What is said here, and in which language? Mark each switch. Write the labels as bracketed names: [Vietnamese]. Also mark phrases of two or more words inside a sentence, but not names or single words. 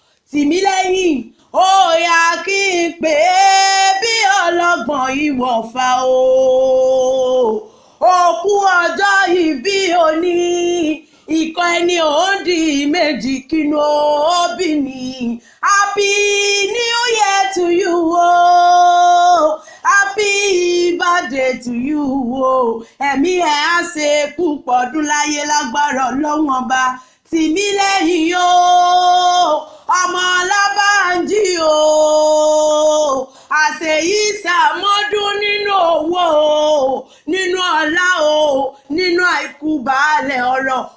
[Yoruba] Tì mí lẹ́yìn. Ó yá kí n pè é bí ọlọ́gbọ̀n ìwọ̀fà o. Òkú ọjọ́ ìbí òní, ikọ̀ ẹni ò ń di méjì, kínú òbí ni. [English] Happy New Year to you o. Happy birthday to you o. [Yoruba] Ẹ̀mí ẹ̀ á ṣe púpọ̀ ọdún láyé lágbára Ọlọ́run Ọba. Tì mí lẹ́yìn o, ọmọ Ọlábánjí o. Àṣeyí ṣàmọ́dún nínú owó o, nínú ọlá o, nínú àìkú baálẹ̀ ọ̀rọ̀.